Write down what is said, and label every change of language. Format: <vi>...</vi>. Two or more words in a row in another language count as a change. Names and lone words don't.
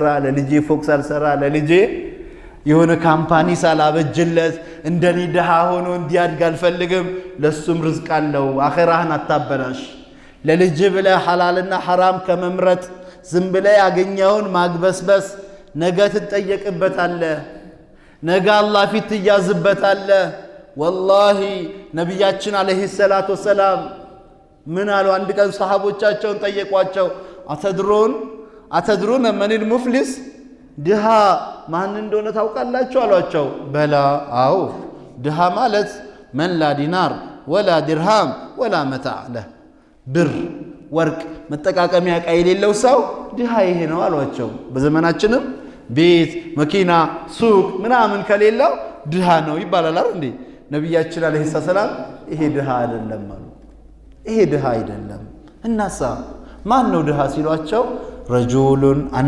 <am>ለልጄ ፎቅ ሳልሰራ ለልጄ የሆነ ካምፓኒ ሳላበጅለት እንደኔ ደሃ ሆኖ እንዲያድግ አልፈልግም። ለሱም ርዝቅ አለው። አኺራህን አታበላሽ። ለልጅ ብለህ ሐላልና ሐራም ከመምረጥ ዝም ብለህ ያገኘውን ማግበስበስ ነገ ትጠየቅበታለህ። ነገ አላህ ፊት ትያዝበታለህ። ወላሂ ነቢያችን</am> <ar>عليه الصلاة والسلام</ar> <am>ምን አሉ? አንድ ቀን ሰሃቦቻቸውን ጠየቋቸው።</am> <ar>أتدرون من المفلس</ar> <am>ድሃ ማን እንደሆነ ታውቃላችሁ አሏቸው። በላ አው ድሃ ማለት</am> <ar>من لا دينار ولا درهم ولا متاع له</ar> <am>ብር ወርቅ መጠቃቀሚያ ዕቃ የሌለው ሰው ድሃ ይሄ ነው አሏቸው። በዘመናችንም ቤት መኪና ሱቅ ምናምን ከሌለው ድሃ ነው ይባላል አይደል እንዴ? ነብያችን</am> <ar>عليه السلام</ar> <am>ይሄ ድሃ አይደለም አሉ። ይሄ ድሃ አይደለም። እናሳ ማን ነው ድሃ ሲሏቸው ረጁሉን አንድ</am>